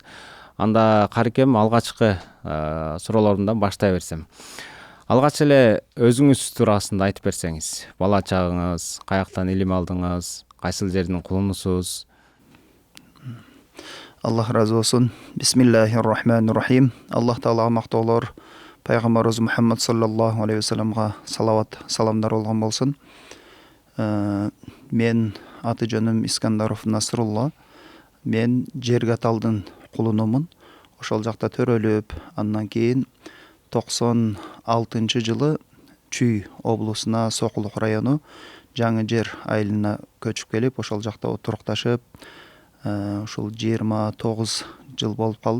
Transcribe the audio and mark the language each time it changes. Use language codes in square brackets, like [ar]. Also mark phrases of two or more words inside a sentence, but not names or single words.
[ky] Анда карыкем алгачкы суроолорумдан баштай берсем. Алгач эле өзүңүз туурасында айтып берсеңиз. Бала чагыңыз, каяктан илим алдыңыз, кайсыл жердин кулунусуз? Аллах разы болсун. [ar] بسم الله الرحمن الرحيم. [ky] Аллах Таалага мактоолор, пайгамбарыбыз Мухаммад [ar] صلى الله عليه وسلم [ky] салават, саламдар болгон болсун. Мен аты жөнүм Искандаров Насрулла. Мен Жергаталдын кулунумун. Ошол жакта төрөлүп, андан кийин 96-жылы Чүй облусуна, Сокулук району Жаңы Жер айылына көчүп келип, ошол жакта отурукташып, ушул 29 жыл болуп калды.